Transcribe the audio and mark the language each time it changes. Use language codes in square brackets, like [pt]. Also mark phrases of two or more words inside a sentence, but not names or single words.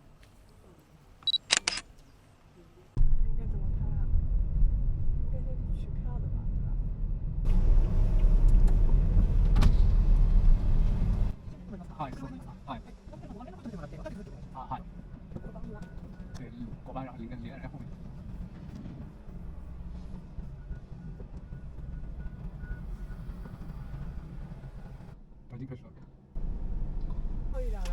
[zh] 应该怎么看啊？应该先去取票的吧，对吧？ [ja] はい、そうです。はい。啊，はい。 [zh] 对，5班，然后连在后面。已经开始了。可以。